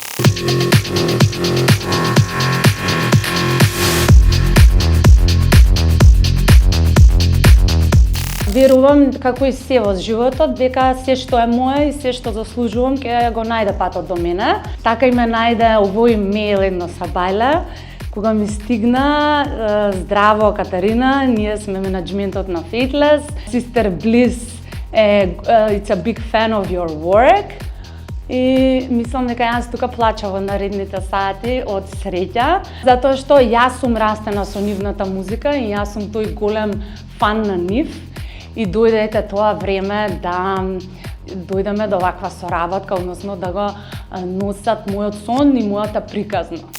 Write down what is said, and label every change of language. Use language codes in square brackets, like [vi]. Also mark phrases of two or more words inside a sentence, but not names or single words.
[mk] Верувам, како и се во животот, дека се што е мое и се што заслужувам ќе го најде патот до мене. Така и ме најде овој мејл едно сабајле, кога ми стигна: здраво Катарина, ние сме менеджментот на [en] Fateless. Sister Bliss it's a big fan of your work. [mk] И мислам дека јас тука плача во наредните сати од среќа, затоа што јас сум растена со нивната музика и јас сум тој голем фан на нив. И дојде тоа време да дојдеме до ваква соработка, односно да го носат мојот сон и мојата приказна.